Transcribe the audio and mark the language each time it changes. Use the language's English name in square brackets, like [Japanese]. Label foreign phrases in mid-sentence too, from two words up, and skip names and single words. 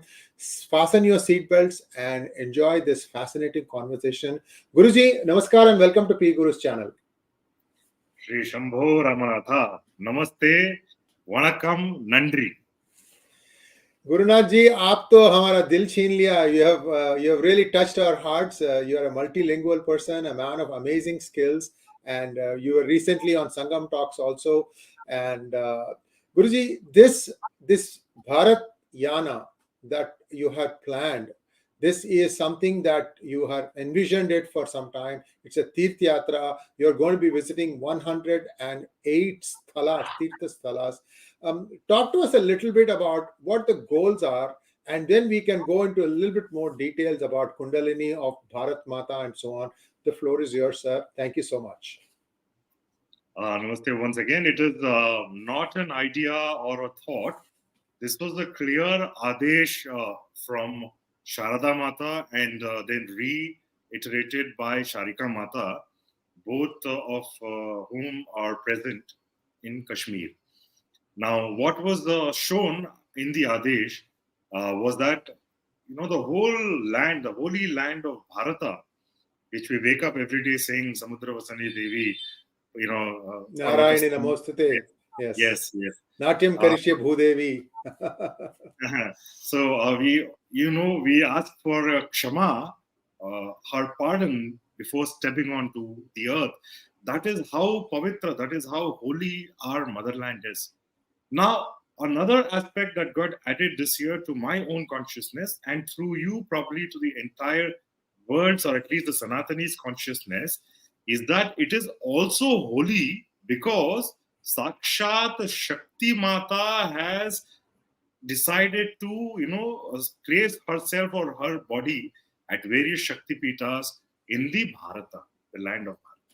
[English] Fasten your seatbelts and enjoy this fascinating conversation. Guruji, Namaskar and welcome to 𝗣𝗚𝘂𝘆 channel. Shri Shambho Ramanatha, Namaste, Vanakkam, Nandri. [Hindi] गुरुनाथ जी, आप तो हमारा दिल छीन लिया. [English] You have really touched our hearts. You are a multilingual person, a man of amazing skills, and you were recently on Sangam Talks also. And Guruji, this Bharatyana that you have planned, this is something that you have envisioned it for some time. It's a [Hindi] Teerth Yatra. [English] You're going to be visiting 108 sthalas, teertha sthalas. Talk to us a little bit about what the goals are, and then we can go into a little bit more details about Kundalini of Bharatmata and so on. The floor is yours, sir. Thank you so much. Namaste once again. It is not an idea or a thought. This was a clear Aadesh from Sharada Mata and then reiterated by Sharika Mata, both of whom are present in Kashmir. Now, what was shown in the Aadesh was that, the whole land, the holy land of Bharata, which we wake up every day saying [Sanskrit] Samudra Vasani Devi, Narayani Namostate. [English] Yes. [Sanskrit] Natyam Karishye Bhudevi. [English] So we ask for Kshama, her pardon before stepping onto the earth. That is how pavitra, that is how holy our motherland is. Now, another aspect that got added this year to my own consciousness and through you probably to the entire world's or at least the Sanatani's consciousness is that it is also holy because Sakshat Shakti Mata has decided to, place herself or her body at various Shakti Pitas in the Bharata, the land of Bharata.